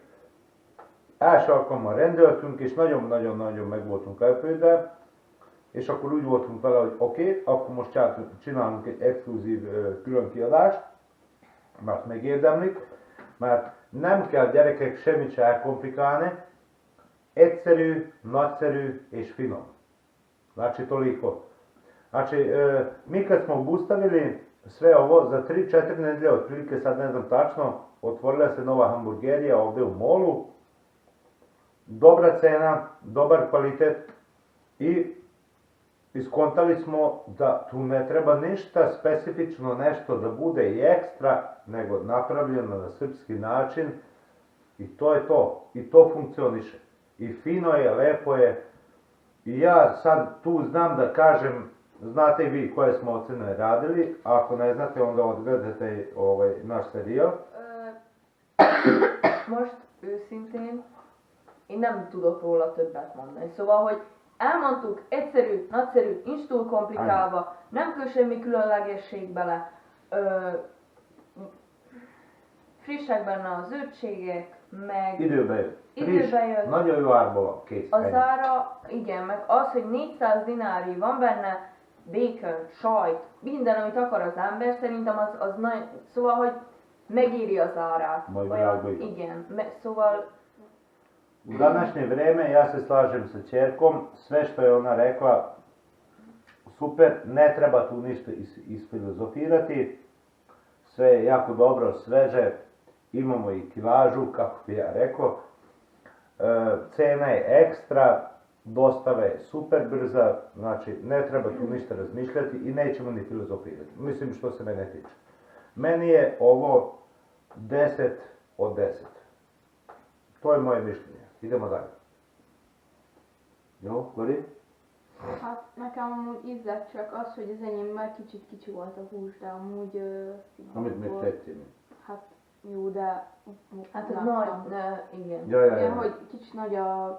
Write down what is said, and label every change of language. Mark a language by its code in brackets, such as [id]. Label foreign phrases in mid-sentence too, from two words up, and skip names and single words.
[hu] Első alkalommal rendeltünk, és nagyon-nagyon-nagyon meg voltunk lepődve, és akkor úgy voltunk vele, hogy oké, akkor most csinálunk egy exkluzív külön kiadást, mert megérdemlik, mert nem kell gyerekek semmit se elkomplikálni, egyszerű, nagyszerű és finom. [sr] Znači toliko. Znači, mi kad smo obustavili sve ovo, za 3-4 nedelje, otprilike sad ne znam tačno, otvorila se nova hamburgerija ovdje u molu. Dobra cena, dobar kvalitet i iskontali smo da tu ne treba ništa specifično nešto da bude i ekstra, nego napravljeno na srpski način i to je to. I to funkcioniše. I fino je, lepo je. I ja sad tu znam da kažem, znate i vi koje smo ocene radili, a ako ne znate onda odgledajte naš serijal. [hu] Most őszintén én nem tudok róla többet mondani. Szóval, hogy elmondtuk, egyszerű, nagyszerű, nincs túl komplikálva, nem kell semmi különlegesség bele. Frissek benne a zöldségek, meg... Időbe jött. Időbe jött. Nagyon jó árba van, kész. Az ára, igen, meg az, hogy 400 dinári van benne, bacon, sajt, minden, amit akar az ember, szerintem az nagyon... Szóval, hogy megéri az árát. Igen, szóval... [sr] U današnje vrijeme ja se slažem sa ćerkom, sve što je ona rekla super, ne treba tu ništa isfilozofirati, sve je jako dobro, sveže, imamo i kilažu, kako bi ja rekao, cena je ekstra, dostava je super brza, znači ne treba tu ništa razmišljati i nećemo ni filozofirati, mislim što se mene tiče. Meni je ovo 10 od 10. To je moje mišljenje. Idemo dalje. [hu] Jó, Lori? Hát nekem amúgy ízlett, csak az, hogy az enyémmel kicsit kicsi volt a hús, de amúgy Amit még tetszik. Hát jó, de... Hát ez nagy, igen. Igen, hogy kicsit nagy a...